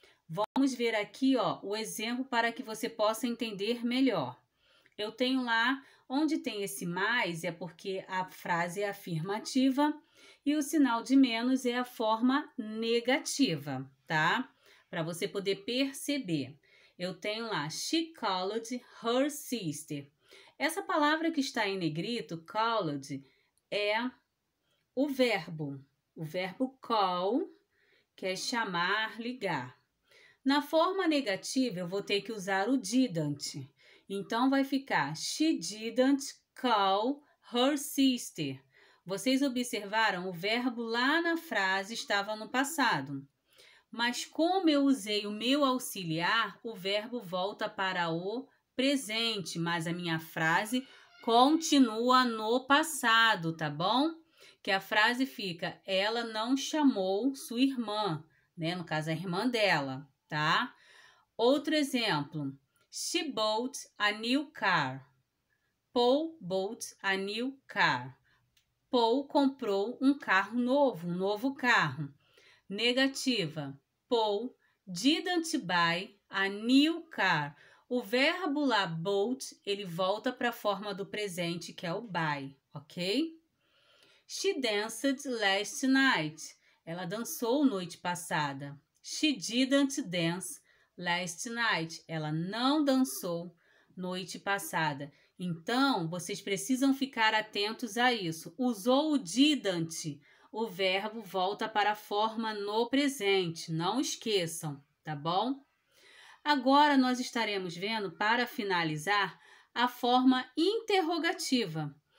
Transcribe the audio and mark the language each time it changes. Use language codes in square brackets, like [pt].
[pt] Vamos ver aqui, ó, o exemplo para que você possa entender melhor. Eu tenho lá, onde tem esse mais, é porque a frase é afirmativa e o sinal de menos é a forma negativa, tá? Para você poder perceber. Eu tenho lá, [en] she called her sister. [pt] Essa palavra que está em negrito, called, é o verbo call, que é chamar, ligar. Na forma negativa, eu vou ter que usar o didn't. Então, vai ficar [en] she didn't call her sister. [pt] Vocês observaram? O verbo lá na frase estava no passado. Mas como eu usei o meu auxiliar, o verbo volta para o presente, mas a minha frase continua no passado, tá bom? Que a frase fica, ela não chamou sua irmã, né? No caso, a irmã dela, tá? Outro exemplo, [en] she bought a new car. Paul bought a new car. [pt] Paul comprou um carro novo, um novo carro. Negativa, [en] Paul didn't buy a new car. [pt] O verbo lá, bought, ele volta para a forma do presente, que é o buy, ok? [en] She danced last night. [pt] Ela dançou noite passada. [en] She didn't dance last night. [pt] Ela não dançou noite passada. Então, vocês precisam ficar atentos a isso. Usou o didn't, o verbo volta para a forma no presente. Não esqueçam, tá bom? Agora, nós estaremos vendo, para finalizar, a forma interrogativa.